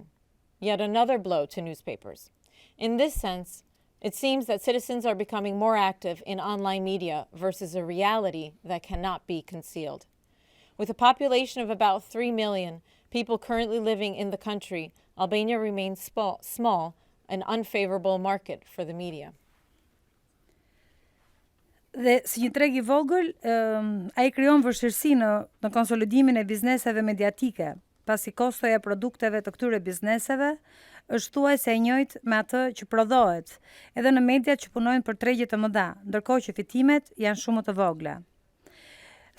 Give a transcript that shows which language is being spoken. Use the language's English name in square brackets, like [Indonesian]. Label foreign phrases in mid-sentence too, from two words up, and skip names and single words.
[English] Yet another blow to newspapers. In this sense, it seems that citizens are becoming more active in online media versus a reality that cannot be concealed. With a population of about 3 million people currently living in the country, Albania remains small, an unfavorable market for the media. [Albanian] Dhe si një treg I vogël, ai krijon vështirësi në konsolidimin e bizneseve mediatike, pasi kostoja e produkteve të këtyre bizneseve është thuajse e njëjtë me atë që prodhohet, edhe në mediat që punojnë për tregje të mëdha, ndërkohë që fitimet janë shumë të vogla.